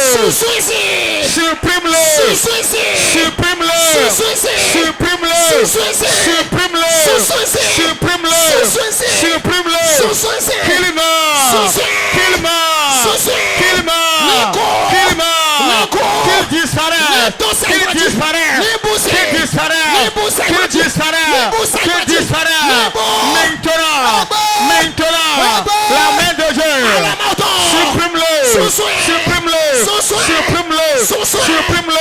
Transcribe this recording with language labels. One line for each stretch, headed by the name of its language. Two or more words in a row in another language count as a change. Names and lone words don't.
French: Supprime-le. Supprime-le. Supprime-le. Supprime-le. Supprime-le. Supprime-le.
English: Kill-him. Kill-him. Kill-him. Kill-him.
French: Qu'il disparaisse. Qu'il disparaisse. Qu'il disparaisse. Qu'il disparaisse. Qu'il disparaisse. Maintenant. La main de Dieu. Supprime-le. Supprime-le. Supprime-le. Supprime-le.